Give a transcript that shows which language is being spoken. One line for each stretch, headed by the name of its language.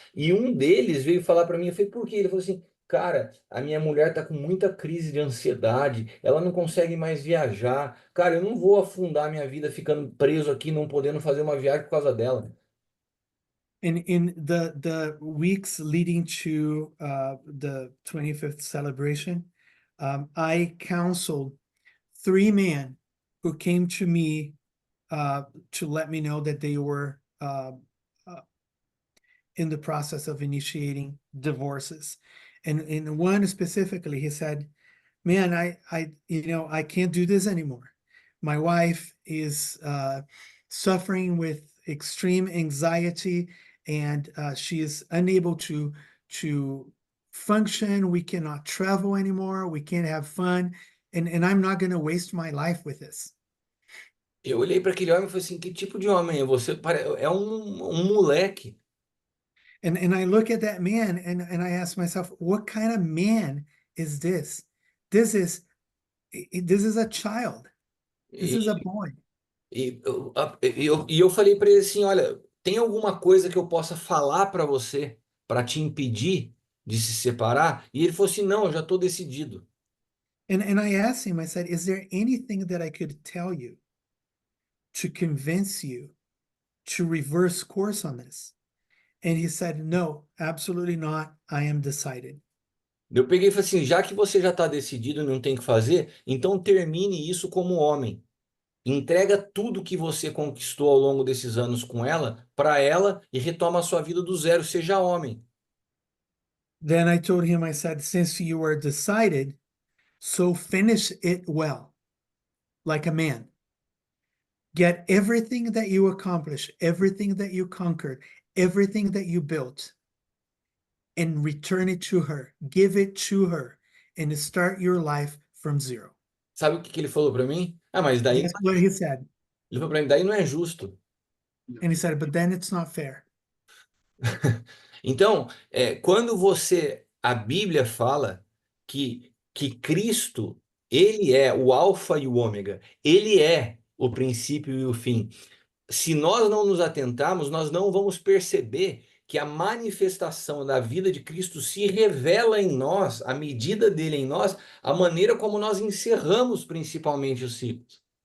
Portuguese: E um deles veio falar para mim, eu falei, por quê? Ele falou assim, cara, a minha mulher tá com muita crise de ansiedade, ela não consegue mais viajar. Cara, eu não vou afundar minha vida ficando preso aqui, não podendo fazer uma viagem por causa dela.
English: And in the weeks leading to the 25th celebration, I counseled 3 men who came to me to let me know that they were in the process of initiating divorces. And in one specifically, he said, man, I can't do this anymore. My wife is suffering with extreme anxiety and she is unable to function. We cannot travel anymore. We can't have fun, and I'm not going to waste my life with this.
Portuguese: Eu olhei para aquele homem e falei assim, que tipo de homem é você? É um moleque.
English: And I look at that man and I ask myself, what kind of man is this? This is a child. This is a boy.
Portuguese: E eu falei para ele assim, olha, tem alguma coisa que eu possa falar para você para te impedir de se separar? E ele falou assim, não, eu já estou decidido.
English: And I asked him, I said, is there anything that I could tell you to convince you to reverse course on this? And he said, no, absolutely not. I am decided.
Portuguese: Eu peguei e falei assim, já que você já está decidido e não tem o que fazer, então termine isso como homem. Entrega tudo que você conquistou ao longo desses anos com ela para ela e retoma a sua vida do zero, seja homem.
English: Then I told him, I said, since you are decided, so finish it well, like a man. Get everything that you accomplished, everything that you conquered, everything that you built, and return it to her. Give it to her and start your life from zero.
Portuguese: Sabe o que que ele falou para mim? Ah, mas daí,
English: That's what he said.
Portuguese: ele falou para mim, daí não é justo.
English: And he said, but then it's not fair.
Portuguese: Então, quando a Bíblia fala que Cristo, ele é o alfa e o ômega, ele é o princípio e o fim. Se nós não nos atentarmos, nós não vamos perceber que a manifestação da vida de Cristo se revela em nós, a medida dele em nós, a maneira como nós encerramos principalmente os ciclos.